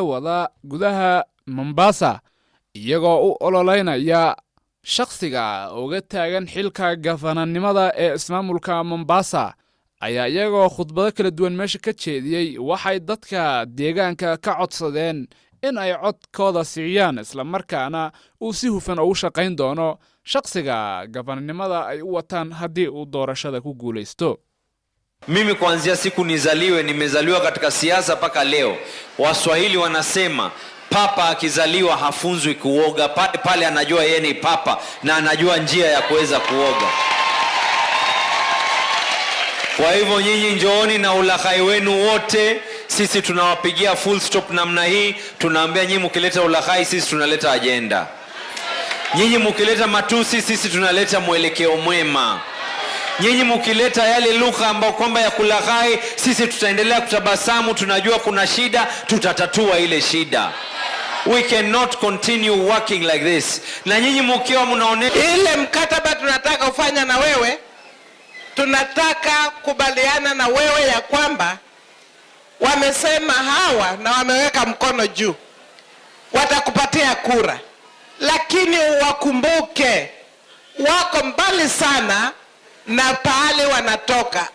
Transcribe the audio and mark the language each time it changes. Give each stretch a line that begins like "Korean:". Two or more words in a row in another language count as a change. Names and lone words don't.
Somali: wada gudaha Mombasa iyagoo u ololeynaya shakhsiga uga taagan xilka gafananimada ee ismaamulka Mombasa ayaa iyagoo khudbado kala duwan meesha ka jeediyay waxay dadka deegaanka ka codsadeen in ay codkooda siiyaan isla markaana uu si hufan ugu shaqayn doono shakhsiga gafananimada ay u wataan haddii uu doorashada ku guuleysto.
Swahili: Mimi kuanzia siku nizaliwe nimezaliwa katika siasa paka leo. Waswahili wanasema papa akizaliwa hafunzwi kuoga, pale anajua yeye ni papa na anajua njia ya kuweza kuoga. Kwa hivyo nyinyi njooni na ulaghai wenu wote, sisi tunawapigia
English: full stop
Swahili: namna hii. Tunaambia nyinyi mkileta ulaghai, sisi tunaleta agenda. Nyinyi mkileta matusi, sisi tunaleta mwelekeo mwema. Nyinyi mkileta yale lugha ambayo kwamba ya kulaghai, sisi tutaendelea kutabasamu. Tunajua kuna shida, tutatatua ile shida.
English: We cannot continue working like this.
Swahili: Na nyinyi mkiwa mnaone ile mkataba tunataka kufanya na wewe, tunataka kubaliana na wewe ya kwamba wamesema hawa na wameweka mkono juu watakupatia kura, lakini wakumbuke wako mbali sana na pale wanatoka.